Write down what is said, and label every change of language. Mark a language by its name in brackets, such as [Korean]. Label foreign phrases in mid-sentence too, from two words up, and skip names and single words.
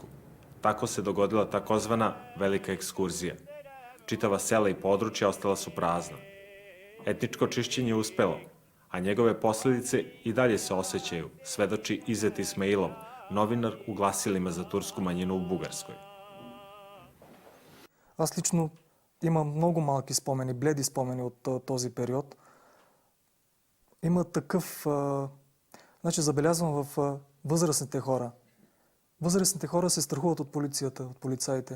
[Serbian] Tako se dogodila takozvana velika ekskurzija. Čitava sela i područja ostala su prazna. Etničko čišćenje je uspelo, a njegove posljedice i dalje se osjećaju, svedoči Izet Ismailov, novinar u glasilima za tursku manjinu u Bugarskoj. [Bulgarian] Аз лично имам много малки спомени, бледи спомени от този период. Има такъв... Значи забелязвам в възрастните хора. Възрастните хора се страхуват от полицията, от полицаите.